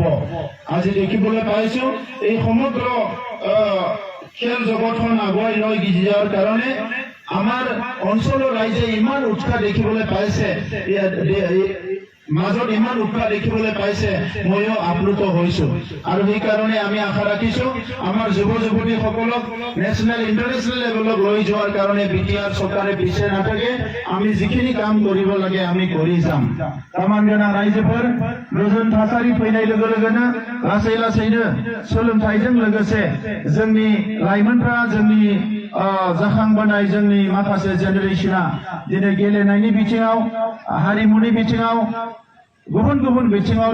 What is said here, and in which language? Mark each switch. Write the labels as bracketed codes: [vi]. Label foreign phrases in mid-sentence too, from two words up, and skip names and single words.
[as] আজি দেখিবলৈ পাইছো এই সমগ্ৰ খেল জগতখন আগুৱাই লৈ যোৱাৰ কাৰণে আমাৰ অঞ্চলৰ ৰাইজে ইমান উৎসাহ দেখিবলৈ পাইছে, মাজত ইমান উৎসাহ দেখিবলৈ পাইছে, ময়ো আপ্লুত হৈছো। আৰু সেইকাৰণে আমি আশা ৰাখিছো আমাৰ যুৱ যুৱতীসকলক [en] national international [as] লেভেলত লৈ যোৱাৰ কাৰণে বিটিআৰ চৰকাৰে পিছে নাথাকে। আমি যিখিনি কাম কৰিব লাগে আমি কৰি যাম। [brx] तामानगोनां रायजोफोर गोजोन थासारि फैनाय लोगो लोगोनो लासै लासैनो सोलोंथाइजों लोगोसे जोंनि लाइमोनफ्रा जोंनि जाखांबोनाय जोंनि माखासे जेनेरेशना दिनै गेलेनायनि बिथिङाव, हारिमुनि बिथिङाव गुबुन गुबुन बिथिङाव